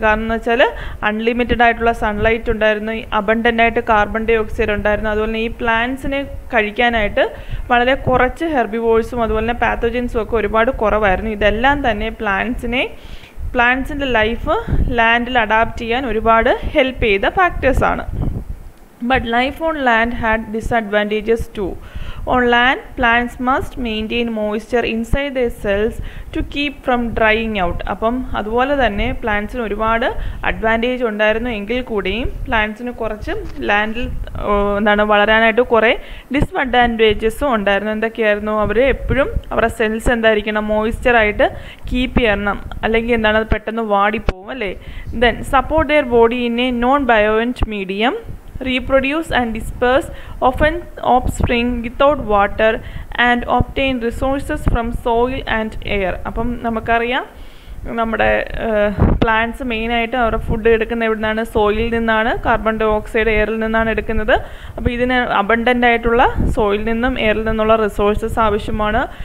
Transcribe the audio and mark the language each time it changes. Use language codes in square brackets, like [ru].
[ml] കാരണം എന്ന് വെച്ചാൽ അൺലിമിറ്റഡ് ആയിട്ടുള്ള സൺലൈറ്റ് ഉണ്ടായിരുന്നു, അബണ്ടൻ്റ് ആയിട്ട് കാർബൺ ഡൈ ഓക്സൈഡ് ഉണ്ടായിരുന്നു. അതുപോലെ തന്നെ ഈ പ്ലാന്റ്സിനെ കഴിക്കാനായിട്ട് വളരെ കുറച്ച് ഹെർബിവോഴ്സും അതുപോലെ തന്നെ പാത്തോജൻസും ഒക്കെ ഒരുപാട് കുറവായിരുന്നു. ഇതെല്ലാം തന്നെ പ്ലാന്റ്സിൻ്റെ ലൈഫ് ലാൻഡിൽ അഡാപ്റ്റ് ചെയ്യാൻ ഒരുപാട് ഹെൽപ്പ് ചെയ്ത ഫാക്ടേഴ്സാണ്. [en] But life on land had disadvantages too. On land, plants must maintain moisture inside their cells to keep from drying out. [ml] അപ്പം അതുപോലെ തന്നെ പ്ലാന്റ്സിന് ഒരുപാട് അഡ്വാൻറ്റേജ് ഉണ്ടായിരുന്നു എങ്കിൽ കൂടിയും പ്ലാന്റ്സിന് കുറച്ച് ലാൻഡിൽ വളരാനായിട്ട് കുറേ ഡിസ്അഡ്വാൻറ്റേജസും ഉണ്ടായിരുന്നു. എന്തൊക്കെയായിരുന്നു, അവർ എപ്പോഴും അവരുടെ സെൽസ് എന്തായിരിക്കണം, മോയ്സ്ചറായിട്ട് കീപ്പ് ചെയ്യണം, അല്ലെങ്കിൽ എന്താണ്, അത് പെട്ടെന്ന് വാടിപ്പോവും അല്ലേ. [en] Then support their body in a non buoyant medium, reproduce and disperse often offspring without water and obtain resources from soil and air. [ml] അപ്പം നമുക്കറിയാം നമ്മുടെ പ്ലാന്റ്സ് മെയിനായിട്ട് അവരുടെ ഫുഡ് എടുക്കുന്ന എവിടെ നിന്നാണ്, സോയിലിൽ നിന്നാണ്, കാർബൺ ഡൈ ഓക്സൈഡ് എയറിൽ നിന്നാണ് എടുക്കുന്നത്. അപ്പോൾ ഇതിന് അബണ്ടൻ്റ് ആയിട്ടുള്ള സോയിലിൽ നിന്നും എയറിൽ നിന്നുള്ള റിസോഴ്സസ് ആവശ്യമാണ്.